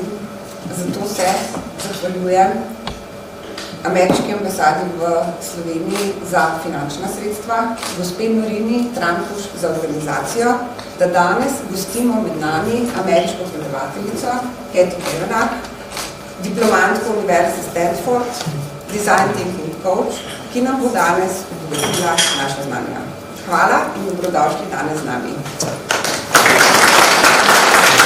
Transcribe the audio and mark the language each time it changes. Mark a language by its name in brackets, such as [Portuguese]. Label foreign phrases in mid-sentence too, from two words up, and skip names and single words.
[Slovenian] Zato se zahvaljujem ameriški ambasadi v Sloveniji za finančna sredstva, gospe Marini, Trampus za organizacijo, da danes gostimo med nami ameriško predavateljico Kavanaugh, diplomantko Univerze Stanford, [English] design thinking coach, [Slovenian] ki nam bo danes obvestila naša znanja. Hvala in dobrodošli danes z nami.